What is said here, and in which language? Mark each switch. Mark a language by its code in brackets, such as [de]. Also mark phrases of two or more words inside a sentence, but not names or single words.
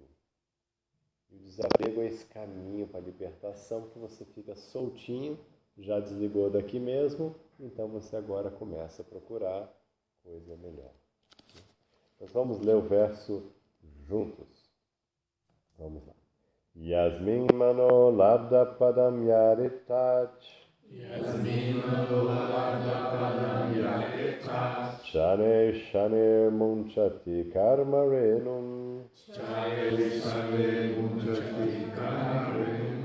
[pt] E o desapego é esse caminho para a libertação que você fica soltinho, já desligou daqui mesmo, então você agora começa a procurar coisa melhor. Nós vamos ler o verso juntos. Vamos lá. [sa] यस्मिन् मनो लब्ध पदम् यरितत्. यस्मिन् मनो लब्ध पदम् यरितत्. शने शने मुञ्चति कर्म रेणुम्. शने शने मुञ्चति कर्म रेणुम्.